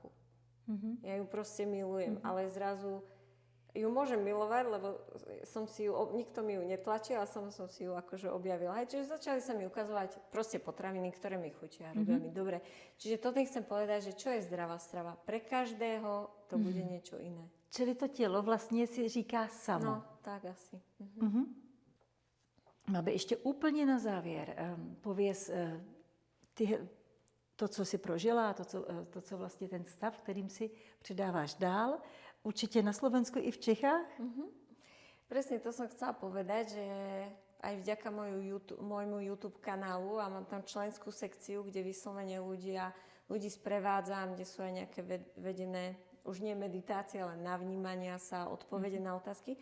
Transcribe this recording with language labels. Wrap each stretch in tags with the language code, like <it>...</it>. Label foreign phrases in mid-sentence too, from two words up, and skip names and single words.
<sk>Ja ju proste milujem, ale zrazu ju môžem milovať, lebo som si ju, nikto mi ju netlačil, ale som si ju akože objavila. Hej, čiže začali sa mi ukazovať proste potraviny, ktoré mi chutia a robia mi dobre. Čiže toto chcem povedať, že čo je zdravá strava. Pre každého to bude niečo iné.</sk> <cs>Čili to tělo vlastně si říká samo. No, tak asi. Máme ještě úplně na závěr. Pověz to, co jsi prožila, to, co vlastně ten stav, kterým si předáváš dál, určite na Slovensku i v Čechách?</cs> <sk>Presne to som chcela povedať, že aj vďaka môjmu YouTube kanálu a mám tam členskú sekciu, kde vyslovene ľudí sprevádzam, kde sú aj nejaké vedené, už nie meditácie, ale navnímania sa, odpovede na otázky.</sk>